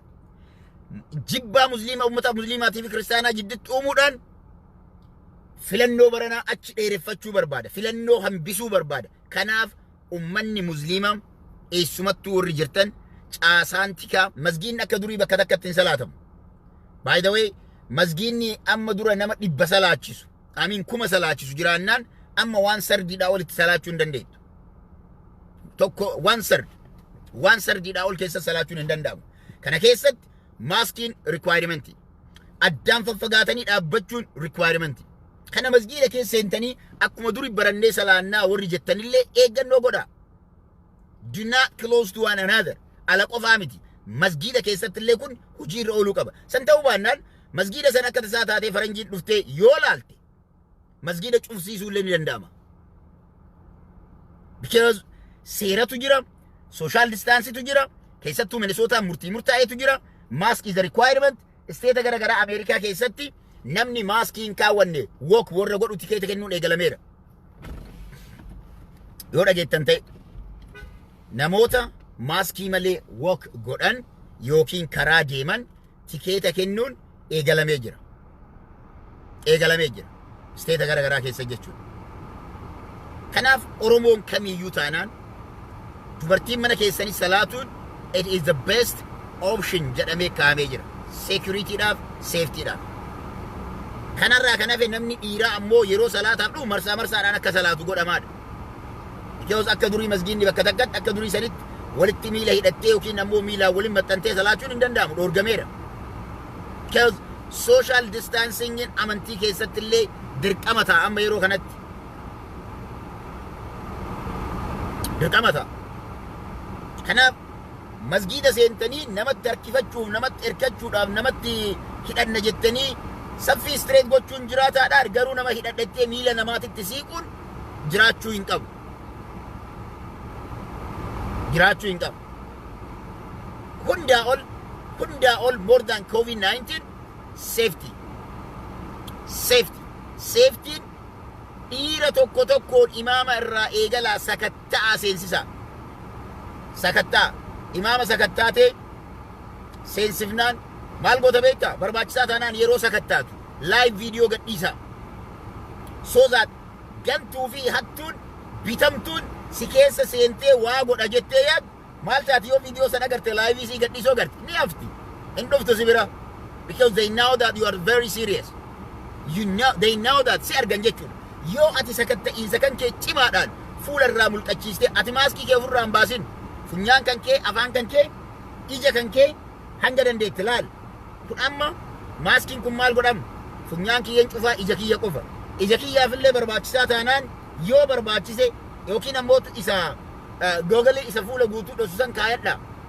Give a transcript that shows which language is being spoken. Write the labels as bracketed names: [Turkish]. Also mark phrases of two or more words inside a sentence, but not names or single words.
[Oromo] Jibbaa musliimaa ummata musliimaatii fi kiristaanaa jidduutti uumuudhaan filannoo baranaa achi dheereffachuu barbaada. Filannoo hambisuu barbaada. Kanaaf ummanni musliimaa eessumattuu warri jirtan caasaan tikaa masgiinni akka durii bakka takkatti hin salaatamu. [English] By the way, [Oromo] masgiinni amma dura nama 100 salaachisu. Amiin 1000 salaachisu jiraannaan amma waan sardiidhaa olitti salaachuu hin dandeettu. Tokko waan sardiidhaa ol keessa salaachuun hin danda'amu. Kana keessatti maaskiin requirementi. Addaan faffagaatanii dhaabbachuun requirementi. Kana masgiida keessa seentanii akkuma durii barannee salaannaa warri jettanillee eeggannoo godhaa. [English] Do not close to one another. [Oromo] Ala qofaa miti. Masgiida keessatti illee kun hojii irra ooluu qaba. San ta'uu baannaan masgiida sana akka tasaa taatee faranjiin dhuftee yoo laalte masgiida cufsiisuu illee ni danda'ama. Because seeratu jira, [English] social distancetu [Oromo] jira, keessattuu Minnesota murtii murtaa'etu jira. [English] Mask is a requirement. [Oromo] Isteeta gara garaa Ameerikaa keessatti namni maaskii hin kaawwanne walk warra godhu tikeeta kennuun eegalameera. Yoo dhageettan ta'e namoota maaskii malee walk godhan yookiin karaa deeman tikeeta kennuun eegalamee jira. Eegalamee jira. Isteeta gara garaa keessa jechuudha. Kanaaf Oromoon kamiyyuu taanaan dubartiin mana keessanii salaatuun [English] it is the best option [Oromo] jedhamee kaa'amee jira. Securityidhaaf, safetyidhaaf. Kanarraa kan hafe namni dhiiraa ammoo yeroo salaataaf dhufu marsaadhaan akka salaatu godhamaadha. Because akka durii masgiinni bakka takkatti akka durii sanitti walitti miila hidhattee yookiin ammoo miilaan waliin maxxantee salaachuun hin danda'amu, dhoorgameera. Because [English] social distancing [Oromo] amantii keessatti illee dirqama ta'a amma yeroo kanatti. Dirqama ta'a. Kanaaf masgiida seentanii namatti harkifachuuf, namatti erkachuudhaaf, namatti hidhanna jettanii saffii straight gochuun jiraataadhaan garuu nama hidhadhattee miila namaatitti siiquun jiraachuu hin qabu. Jiraachuu hin qabu. Hundaa ol [English] more than COVID-19 safety. [Oromo] Safety dhiira tokkoon imaama irraa eegalaa sakattaa seensisa. Sakattaa imaama sakattaatee seensifnaan maal goota beektaa barbaachisaa taanaan yeroo sakattaatu [English] live video [Oromo] gadhiisa. [English] So that [Oromo] gantuu fi hattuun bitamtuun si keessa seentee waa godha jettee yaad maal taati yoo video sana agarte live si gadhiisoo agarte ni hafti hin dhuftu si bira. [English] Because they know that you are very serious. They know that [Oromo] si argan jechuudha. Yoo ati sakatta'iinsa kan kee cimaadhaan fuula irraa mulqachiistee ati maaskii kee ofirraa hin baasin funyaan kan kee, afaan kan kee, ija kan kee hanga dandeetti laal. Kun amma maaskiin kun maal godhama? Funyaan kiyyeen cufaa ija kiyya qofa. Ija kiyyaafillee barbaachisaa taanaan yoo barbaachise yookiin ammoo isa googalii isa fuula guutuu dhosusan kaayadha.